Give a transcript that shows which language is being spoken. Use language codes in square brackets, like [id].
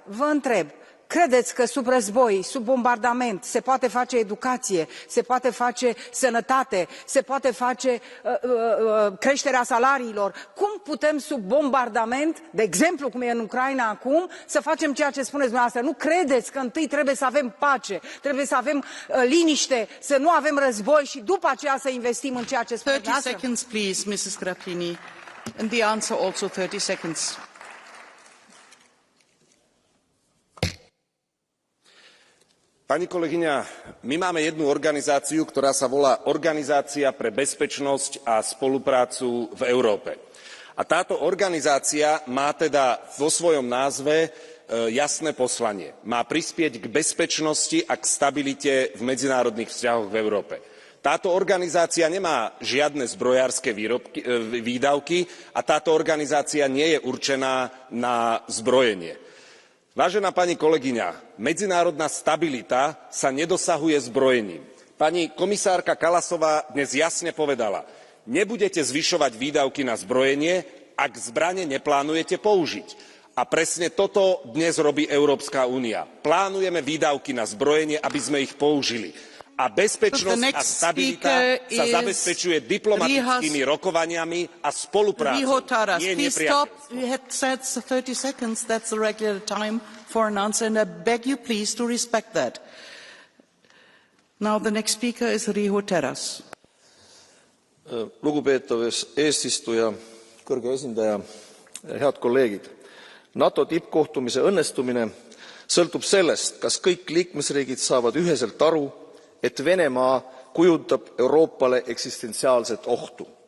[ro] Vă întreb, credeți că sub război, sub bombardament, se poate face educație, se poate face sănătate, se poate face creșterea salariilor? Cum putem sub bombardament, de exemplu cum e în Ucraina acum, să facem ceea ce spuneți dumneavoastră? Nu credeți că întâi trebuie să avem pace, trebuie să avem liniște, să nu avem război și după aceea să investim în ceea ce spuneți dumneavoastră? [en] 30 seconds, please, Mrs. Grappini. And the answer also 30 seconds. [sk] Pani kolegyňa, my máme jednu organizáciu, ktorá sa volá Organizácia pre bezpečnosť a spoluprácu v Európe. A táto organizácia má teda vo svojom názve jasné poslanie. Má prispieť k bezpečnosti a k stabilite v medzinárodných vzťahoch v Európe. Táto organizácia nemá žiadne zbrojárske výdavky a táto organizácia nie je určená na zbrojenie. Vážená pani kolegyňa, medzinárodná stabilita sa nedosahuje zbrojením. Pani komisárka Kallasová dnes jasne povedala, nebudete zvyšovať výdavky na zbrojenie, ak zbrane neplánujete použiť. A presne toto dnes robí Európska únia. Plánujeme výdavky na zbrojenie, aby sme ich použili. A bezpečnosť a stabilita sa zabezpečuje diplomatickými rokovaniami a spoluprácou, nie nepriateľstvom. [en] You had said 30 seconds, that's the regular time for an answer, and I beg you please to respect that. Now the next speaker is Riho Terras. [et] Lugupeetav eesistuja, kõrge esindaja, head kolleegid. NATO tippkohtumise õnnestumine sõltub sellest, kas kõik liikmesriigid saavad üheselt aru, et Venemaa kujutab Euroopale eksistentsiaalset ohtu.